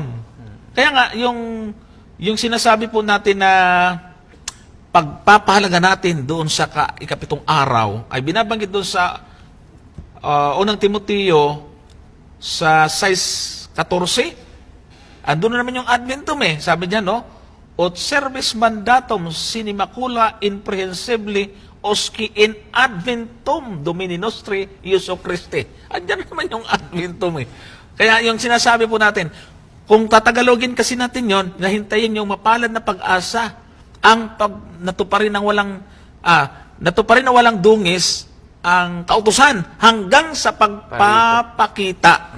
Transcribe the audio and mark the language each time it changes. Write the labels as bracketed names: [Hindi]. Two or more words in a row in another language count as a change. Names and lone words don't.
[Filipino] Kaya nga, yung sinasabi po natin na pagpapahalaga natin doon sa ikapitong araw, ay binabanggit doon sa unang Timoteo sa 6:14. Andun na naman yung Adventum Sabi niya, no? [Latin] Ut servis mandatum sine macula imprehensibili oski in Adventum Domini Nostri Iesu Christi. [Filipino] Andyan naman yung Adventum Kaya yung sinasabi po natin, kung tatagalogin kasi natin yon, nahintayin yung mapalad na pag-asa, ang natuparin ng walang dungis ang kautusan hanggang sa pagpapakita.